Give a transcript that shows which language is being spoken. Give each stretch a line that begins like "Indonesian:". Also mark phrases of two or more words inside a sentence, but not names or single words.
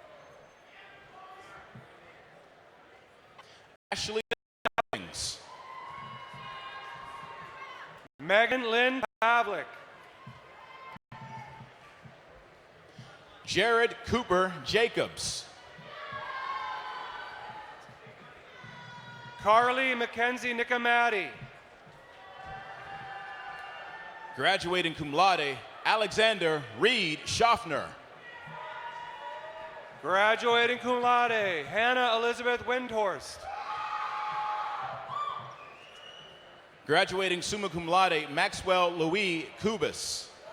English: Ashley Cummings. Megan Lynn Pavlik. Jared Cooper Jacobs. Carly Mackenzie Nicomati. Graduating
Latin: cum laude,
English: Alexander Reed Schaffner. Graduating
Latin: cum laude,
English: Hannah Elizabeth Windhorst. Graduating
Latin: summa cum laude,
English: Maxwell Louis Kubis.